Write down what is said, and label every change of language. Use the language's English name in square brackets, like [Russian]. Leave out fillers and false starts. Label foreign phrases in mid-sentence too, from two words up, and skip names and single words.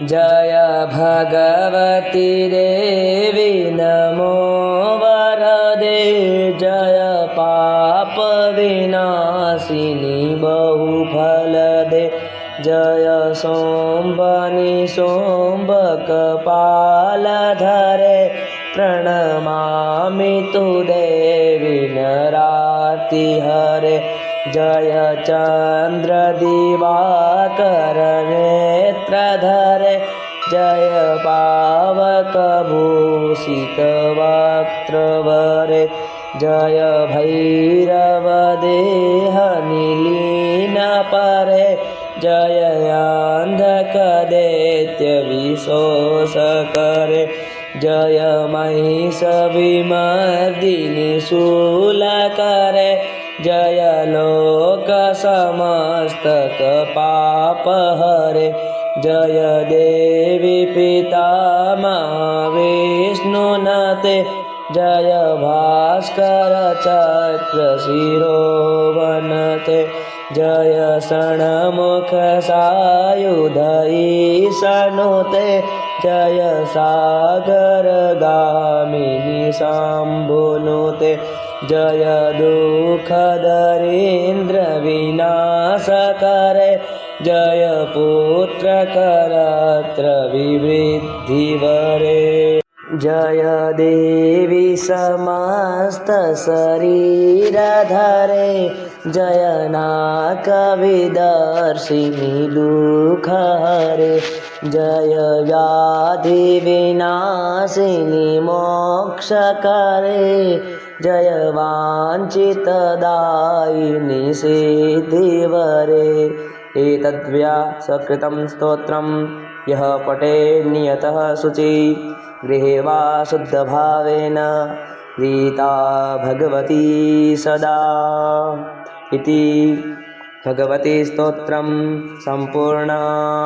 [Sanskrit] जय भगवती देवी नमो वरदे, जय पाप विनाशिनी बहुफलदे, जय सोम्बनि सोम्ब कपालधरे, प्रणमामि तु देवी नराति हरे। जय चंद्र दिवाकर नेत्रधरे, जय पावक भूषित वक्त्रवरे, जय भैरव देह निलीन परे, जय अंधक दैत्य विशोष करे, जय महिष विमर्दिनी शूल करे, जय लोक समस्तक पाप हरे, जय देवी पितामह विष्णुनते, जय भास्कर चक्र शिरोवनते, जय षण्मुख सायुध ईशनुते, जय सागर गामिनी शंभुनुते, जय दुख दरिद्र विनाश करे, जय पुत्र करत्र विवृद्धि वरे, जय देवी समस्त शरीर धरे, जय नाक विदर्शिनी दुख हरे, जय व्याधि विनाशिनी मोक्ष करे, जय वांछित दायिनी सिद्धि वरे। एतद्व्यासकृतं स्तोत्रं यः पठे नियतः शुचि, गृहे वा शुद्धभावेन प्रीता भगवती सदा इति भगवती स्तोत्रं सम्पूर्णम्।